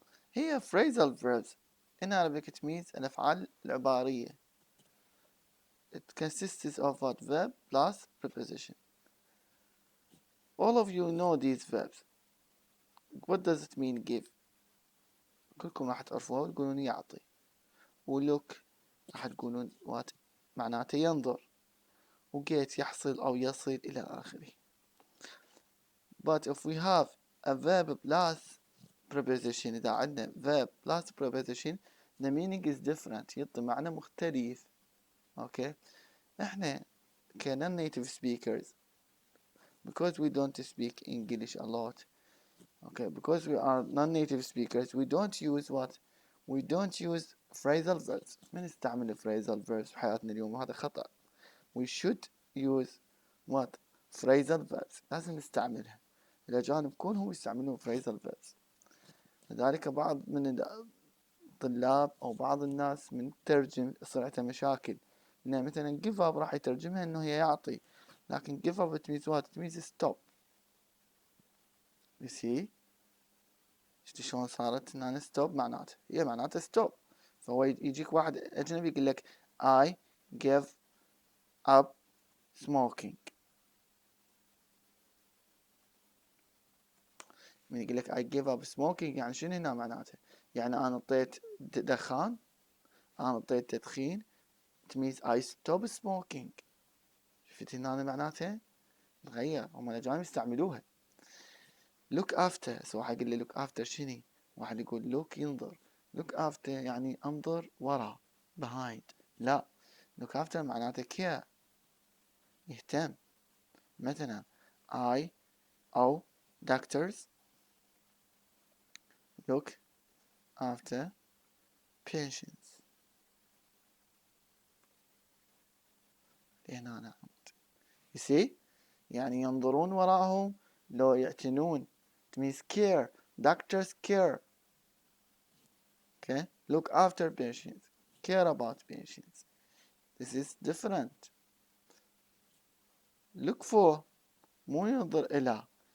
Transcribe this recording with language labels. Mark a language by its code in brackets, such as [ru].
[en] Here phrasal verbs. In Arabic it means [ar] الأفعال العبارية. [en] It consists of what? Verb plus preposition. All of you know these verbs. What does it mean give? [ar] كلكم راح تعرفوها وتقولون يعطي. ولوك راح تقولون what معناته ينظر. وget يحصل أو يصل إلى آخره. [en] But if we have a verb plus preposition, [ar] إذا عندنا [en] verb plus preposition, the meaning is different. [ar] يعطي معنى مختلف. Okay? إحنا [en] non-native speakers, because we don't speak English a lot, okay, because we are non-native speakers, we don't use what? We don't use phrasal verbs. [ar] ما نستعمل phrasal verbs في حياتنا اليوم وهذا خطأ. [en] We should use what? Phrasal verbs. [ar] لازم نستعملها. الأجانب كلهم يستعملون phrasal verbs. لذلك بعض من الطلاب أو بعض الناس من ترجم يصير عنده مشاكل. إنه مثلا give up راح يترجمها إنه هي يعطي. لكن [en] give up it means what? It means stop. You see? [ar] شفتي شلون صارت هنا stop معناته؟ هي معناته stop. فهو يجيك واحد أجنبي يقول لك [en] I give up smoking. [ar] من يقول لك [en] I give up smoking [ar] يعني شنو هنا معناته؟ يعني أنا طيت دخان، أنا طيت تدخين. [en] It means I stop smoking. [ar] شفتي هنا معناته؟ تغير، هم الأجانب يستعملوها. [en] look after. [ar] سو واحد يقول لي look after شنو؟ واحد يقول look ينظر. look after يعني انظر وراء behind. لا، look after معناته care يهتم. [en] مثلا I أو doctors look after patients. [ar] هنا أنا [en] you see [ar] يعني ينظرون وراءهم لو يعتنون. [en] it means care. doctors care. okay, look after patients, care about patients. This is different. [ar] look for مو ينظر إلى.